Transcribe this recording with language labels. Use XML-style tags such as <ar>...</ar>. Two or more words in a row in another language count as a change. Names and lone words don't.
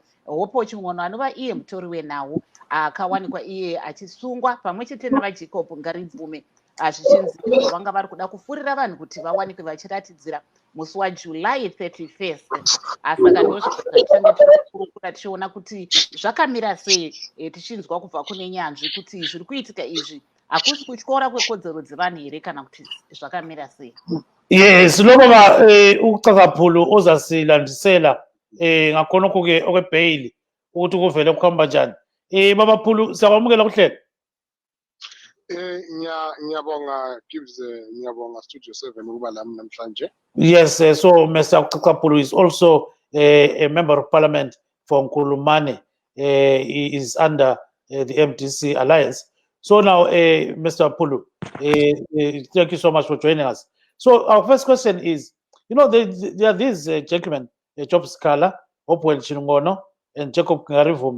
<sn>Hopewell Chin'ono anova iye mutori wenhau akawanikwa iye achisungwa pamwe chete navaJacob Ngarivhume zvichinzi vanga vari kuda kufurira vanhu kuti vawanikwe vachiratidzira musi waJuly 31st. Saka ndozvatichange tirikurukura tichiona kuti zvakamira sei, tichinzwa kubva kune nyanzvi kuti zviri kuitika izvi hakusi kutyora kwekodzero dzevanhu here kana kuti zvakamira sei.</sn> <nd>Yes, loba uCakaphulu ozasilandisela ngakhonokho ke okwebail ukuthi kuvele kuhamba njani. Baba Phulu siyakwamukela kuhlelo. Ngiyabonga Gibbs, ngiyabonga Studio 7 ukuba lami namhlanje.</nd> <en>Yes, so Mr. Cakaphulu is also a member of parliament for Nkulumane. He is under the MDC Alliance. So now, Mr. Phulu, thank you so much for joining us. So our first question is, you know, there are these gentlemen, Job Sikhala, Hopewell Chin'ono, and Jacob Ngarivhume.</en>